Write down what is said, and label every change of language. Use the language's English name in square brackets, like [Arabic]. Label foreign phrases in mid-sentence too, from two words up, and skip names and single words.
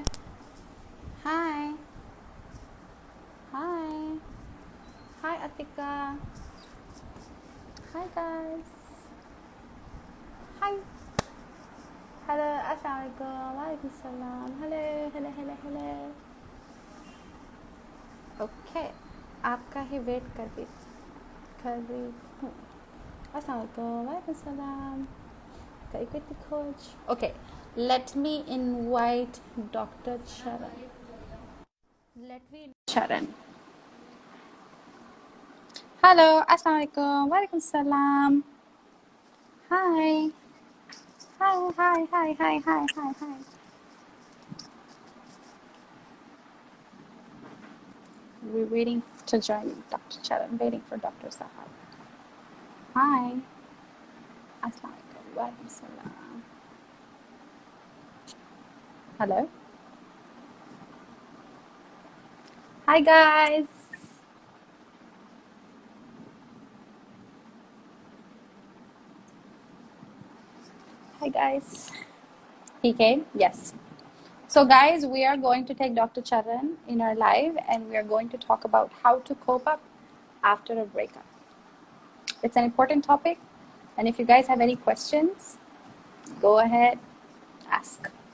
[English] Hi. Hi. Hi Atika. Hi guys. Hi. Hello. [Arabic] السلام عليكم. وعليكم السلام. [English] Hello, hello, hello, hello. [Hindi] Okay. आपका ही वेट कर रही हूँ. [Arabic] السلام عليكم. وعليكم السلام. [English] Okay, let me invite Dr. Charan. Charan. [Arabic] Hello, السلام عليكم. وعليكم السلام. Hi. [English] Hi. We're waiting to join Dr. Charan, waiting for Dr. Sahab. Hi. [Arabic] السلام عليكم. وعليكم السلام. [English] Hello. Hi guys. Hi guys. He came? Yes. So guys, we are going to take Dr. Charan in our live and we are going to talk about how to cope up after a breakup. It's an important topic, and if you guys have any questions, go ahead, ask.